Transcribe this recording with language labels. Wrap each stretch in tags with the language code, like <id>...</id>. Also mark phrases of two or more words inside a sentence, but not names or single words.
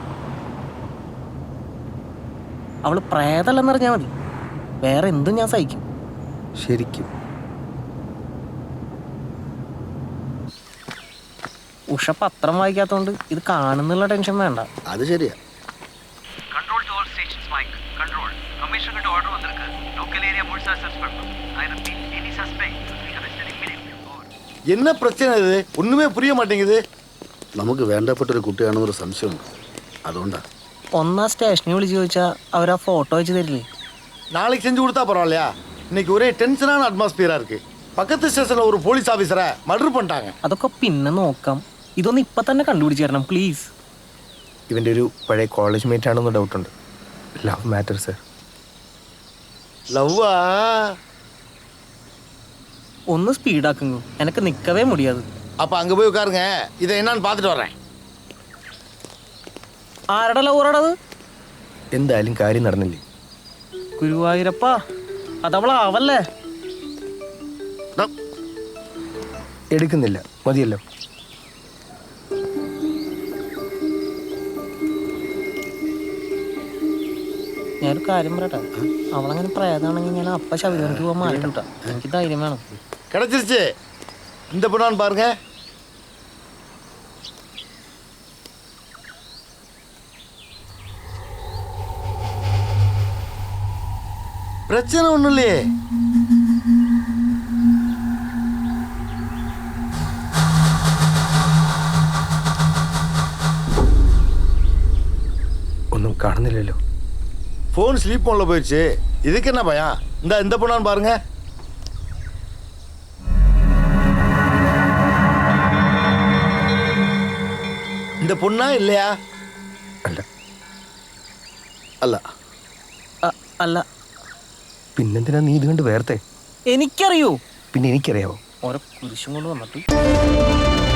<ml>അവള് പ്രേതല്ലെന്നറിഞ്ഞാൽ മതി, വേറെ എന്തും ഞാൻ സഹിക്കും. ശരിക്കും ഉഷ പത്രം വായിക്കാത്തോണ്ട് ഇത് കാണുന്നുള്ള ടെൻഷൻ വേണ്ട. അത് ശരിയാ.</ml> <ta>என்ன பிரச்சனை இது? ஒண்ணுமே புரிய மாட்டேங்குது.</ta> <ml>നമുക്ക് വേണ്ടപ്പെട്ടൊരു കുട്ടിയാണെന്നൊരു സംശയമുണ്ട്, അതുകൊണ്ടാ. ഒന്നാ സ്റ്റേഷനിൽ വിളിച്ച് ചോദിച്ചാൽ അവരാ ഫോട്ടോ വെച്ച് തരില്ലേ?</ml> <ta>நாளைக்கு செஞ்சு கொடுத்தா பரவாயில்லையா? இன்னைக்கு ஒரே டென்ஷனான அட்மாஸ்பியரா இருக்கு. பக்கத்து ஸ்டேஷன்ல ஒரு</ta> <en>police officer</en> <ta>மர்டர் பண்ணிட்டாங்க.</ta> <ml>അതൊക്കെ പിന്നെ നോക്കാം. ഇതൊന്നും ഇപ്പൊ തന്നെ കണ്ടുപിടിച്ച് തരണം പ്ലീസ്. ഇവൻ്റെ ഒരു പഴയ</ml> <en>college mate</en> <ml>ആണെന്ന് ഡൗട്ടുണ്ട്.</ml> <en>love matter sir.</en> <ta>லவ்வா?</ta> <ml>ഒന്ന് സ്പീഡാക്കുന്നു, എനിക്ക് നിൽക്കവേ മുടിയാത്.</ml> <ta>அப்ப அங்க போய் உட்காருங்க, இதை என்னன்னு பார்த்துட்டு வர்றேன்.</ta> <ml>ആരുടെ ലവറടത്? എന്തായാലും കാര്യം നടന്നില്ലേ? ഗുരുവായൂരപ്പ, അതവളാവല്ലേ? എടുക്കുന്നില്ല, മതിയല്ലോ. ഞാനൊരു കാര്യം പറയട്ടെ, അവളങ്ങനെ പ്രേതാണെങ്കിൽ ഞാൻ അപ്പ ശബരിമലയ്ക്ക് പോകാൻ മാറിട്ടാ. എനിക്ക് ധൈര്യം വേണം.</ml> <ta>கிடைச்சிருச்சு. இந்த பொண்ணான்னு பாருங்க. பிரச்சனை ஒண்ணும் இல்லையே.</ta> <ml>ഒന്നും കാണുന്നില്ലല്ലോ.</ml> <ta>போன்</ta> <en>sleep mode</en> <ta>போயிடுச்சு. இதுக்கு என்ன பயம்? இந்த பொண்ணான்னு பாருங்க. இந்த பொண்ணா இல்லையா?</ta> <ml>അല്ല. അല്ല. അല്ല. പിന്നെന്തിനാ നീ ഇത് കണ്ട് വേർത്തെ? എനിക്കറിയോ. പിന്നെ എനിക്കറിയാവോ? ഓരോ കുരിശും കൊണ്ട് വന്നിട്ട്</ml>